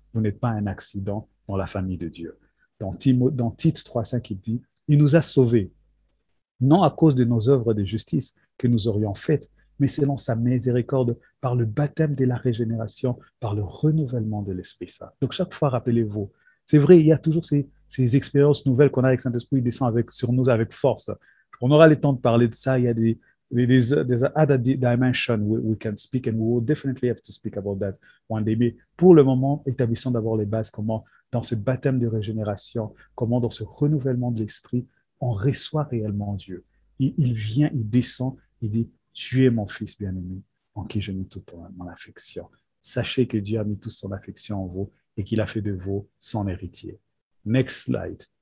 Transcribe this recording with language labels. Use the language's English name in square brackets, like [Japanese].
[French] Vous n'êtes pas un accident dans la famille de Dieu. Dans Tite 3,5, il dit, il nous a sauvés, non à cause de nos œuvres de justice que nous aurions faites, mais selon sa miséricorde, par le baptême de la régénération, par le renouvellement de l'Esprit Saint. Donc chaque fois, rappelez-vous, c'est vrai, il y a toujours ces expériences nouvelles qu'on a avec Saint-Esprit, il descend sur nous avec force. On aura le temps de parler de ça, il y a des [English] other dimensions we can speak, and we will definitely have to speak about that one day. [French] Mais pour le moment, établissons d'abord les bases, comment dans ce baptême de régénération, comment dans ce renouvellement de l'esprit, on reçoit réellement Dieu. Il vient, il descend, il dit, tu es mon fils bien-aimé, en qui je mets toute mon affection. Sachez que Dieu a mis toute son affection en vous et qu'il a fait de vous son héritier. [English] Next slide.